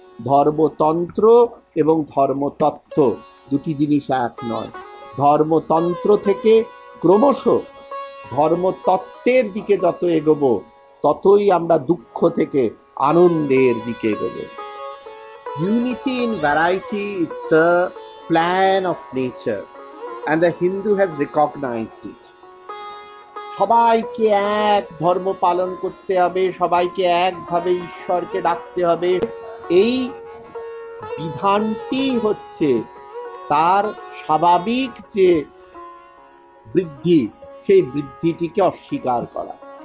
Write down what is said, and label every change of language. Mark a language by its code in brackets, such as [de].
[bn] ধর্মতন্ত্র এবং ধর্মতত্ত্ব দুটি জিনিস এক নয়। ধর্মতন্ত্র থেকে ক্রমশ ধর্মতত্ত্বের দিকে যত এগোবো ততই আমরা দুঃখ থেকে আনন্দের দিকে এগোবো। [en] Unity in variety is the plan of nature and the Hindu has recognized it. [bn] সবাইকে এক ধর্ম পালন করতে হবে, সবাইকে একভাবে ঈশ্বরকে ডাকতে হবে, এই বিধানটি হচ্ছে তার স্বাভাবিক যে বৃদ্ধি, সেই বৃদ্ধিটিকে অস্বীকার করা।